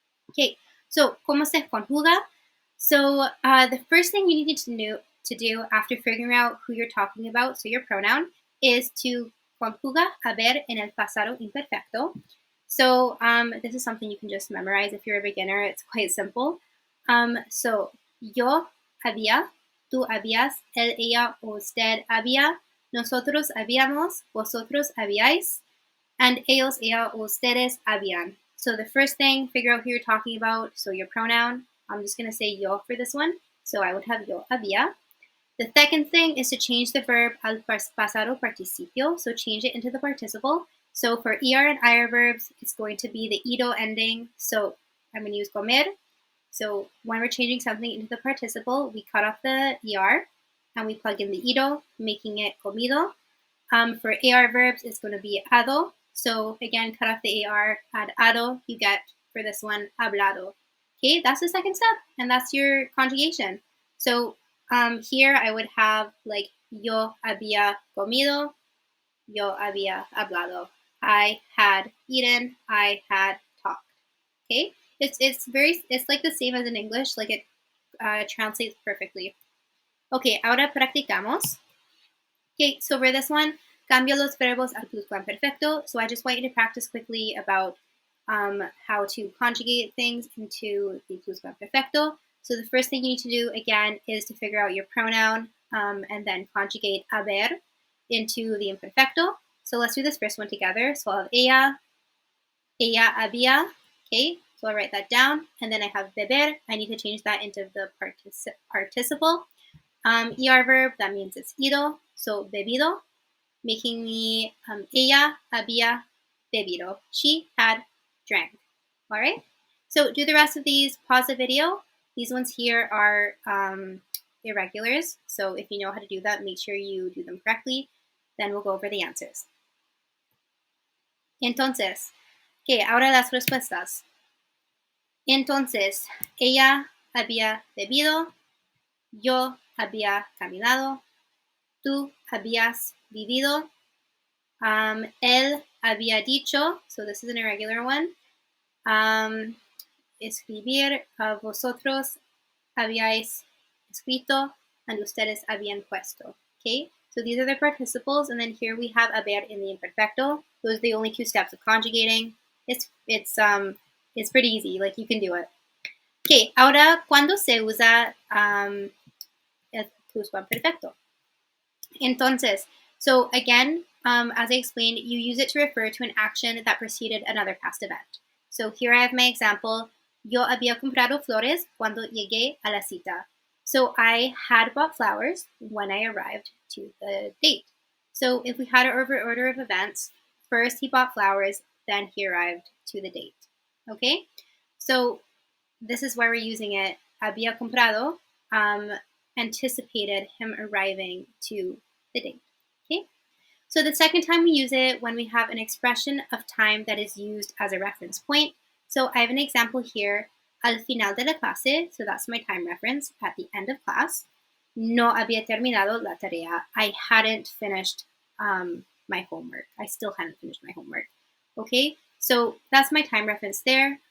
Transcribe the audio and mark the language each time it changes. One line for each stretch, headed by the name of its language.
English: Okay, so
Spanish: ¿cómo se conjuga?
English: So the first thing you need to do after figuring out who you're talking about, so your pronoun, is to
Spanish: conjuga haber en el pasado imperfecto.
English: So this is something you can just memorize if you're a beginner. It's quite simple.
Spanish: So yo había, tú habías, él, ella, usted había, nosotros habíamos, vosotros habíais, and ellos, ella, ustedes habían.
English: So the first thing, figure out who you're talking about. So your pronoun, I'm just going to say yo for this one. So I would have
Spanish: yo había.
English: The second thing is to change the verb
Spanish: al pasado participio,
English: so change it into the participle. So for ER and IR verbs, it's going to be the ido ending. So I'm going to use comer. So when we're changing something into the participle, we cut off the ER and we plug in the ido, making it comido. For AR verbs, it's going to be ado. So again, cut off the AR, add ado, you get, for this one, hablado. Okay, that's the second step, and that's your conjugation. So here I would have
Spanish: yo había comido, yo había hablado.
English: I had eaten, I had talked. Okay, it's like the same as in English, it translates perfectly. Okay,
Spanish: ahora practicamos.
English: Okay, so for this one,
Spanish: cambia los verbos al pluscuamperfecto.
English: So I just want you to practice quickly about how to conjugate things into the pluscuamperfecto. So the first thing you need to do, again, is to figure out your pronoun and then conjugate haber into the imperfecto. So let's do this first one together. So I'll have
Spanish: ella había,
English: okay? So I'll write that down. And then I have beber. I need to change that into the participle. ER verb, that means it's ido.
Spanish: So bebido,
English: making me
Spanish: ella había bebido.
English: She had drank. All right? So do the rest of these. Pause the video. These ones here are irregulars. So if you know how to do that, make sure you do them correctly. Then we'll go over the answers.
Spanish: Entonces, ¿qué? Ahora las respuestas. Entonces, ella había bebido, yo había caminado, tú habías vivido, él había dicho,
English: so this is an irregular one,
Spanish: escribir, vosotros habíais escrito, and ustedes habían puesto, okay?
English: So these are the participles, and then here we have haber in the imperfecto. Those are the only two steps of conjugating. It's pretty easy, like you can do it.
Spanish: Okay, ahora, ¿cuándo se usa el pluscuamperfecto?
English: Entonces, so again, as I explained, you use it to refer to an action that preceded another past event. So here I have my example.
Spanish: Yo había comprado flores cuando llegué a la cita.
English: So I had bought flowers when I arrived to the date. So if we had an order of events, first he bought flowers, then he arrived to the date. Okay? So this is why we're using it. Había comprado anticipated him arriving to the date. Okay? So the second time we use it when we have an expression of time that is used as a reference point. So I have an example here.
Spanish: Al final de la clase,
English: so that's my time reference, at the end of class.
Spanish: No había terminado la tarea.
English: I hadn't finished my homework. I still hadn't finished my homework. Okay? So that's my time reference there.